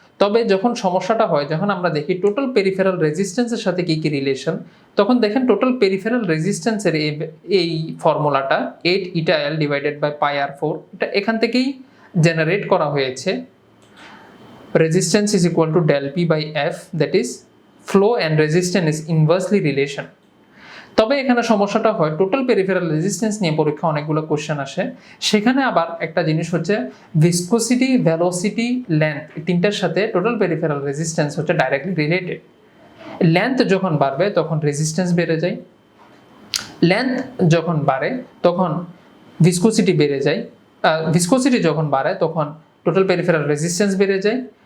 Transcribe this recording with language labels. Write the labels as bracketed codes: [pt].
[bn] তবে যখন সমস্যাটা হয়, যখন আমরা দেখি টোটাল পেরিফেরাল রেজিস্ট্যান্সের সাথে কি কি রিলেশন, তখন দেখেন টোটাল পেরিফেরাল রেজিস্ট্যান্সের এই ফর্মুলাটা 8 eta L divided by pi R4, এটা এখান থেকেই জেনারেট করা হয়েছে। [en] Resistance is equal to del P by F, that is flow and resistance is inversely relation। [bn] তবে এখানে সমস্যাটা হয় টোটাল পেরিফেরাল রেজিস্ট্যান্স নিয়ে পরীক্ষা অনেকগুলো কোশ্চেন আসে, সেখানে আবার একটা জিনিস হচ্ছে ভিসকোসিটি, ভেলোসিটি, লেন্থ, এই তিনটার সাথে টোটাল পেরিফেরাল রেজিস্ট্যান্স হচ্ছে ডাইরেক্টলি রিলেটেড। লেন্থ যখন বাড়বে তখন রেজিস্ট্যান্স বেড়ে যায়, লেন্থ যখন বাড়ে তখন ভিসকোসিটি বেড়ে যায়, ভিসকোসিটি যখন বাড়ে তখন টোটাল পেরিফেরাল রেজিস্ট্যান্স বেড়ে যায়,